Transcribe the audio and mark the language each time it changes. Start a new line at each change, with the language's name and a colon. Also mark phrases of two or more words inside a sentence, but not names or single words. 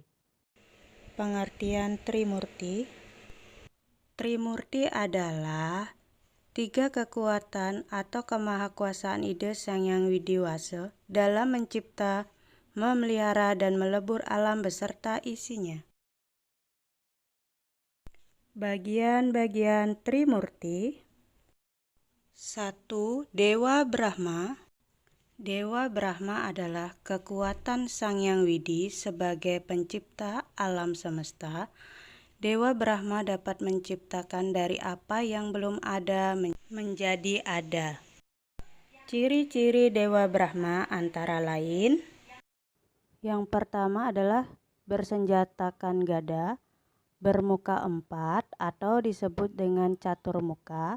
Indonesian: Pengertian Trimurti. Trimurti adalah 3 kekuatan atau kemahakuasaan ide Sang Hyang Widiwasa dalam mencipta, memelihara, dan melebur alam beserta isinya. Bagian-bagian Trimurti. 1. Dewa Brahma. Dewa Brahma adalah kekuatan Sang Hyang Widi sebagai pencipta alam semesta. Dewa Brahma dapat menciptakan dari apa yang belum ada menjadi ada. Ciri-ciri Dewa Brahma antara lain: yang pertama adalah bersenjatakan gada, bermuka 4 atau disebut dengan caturmuka.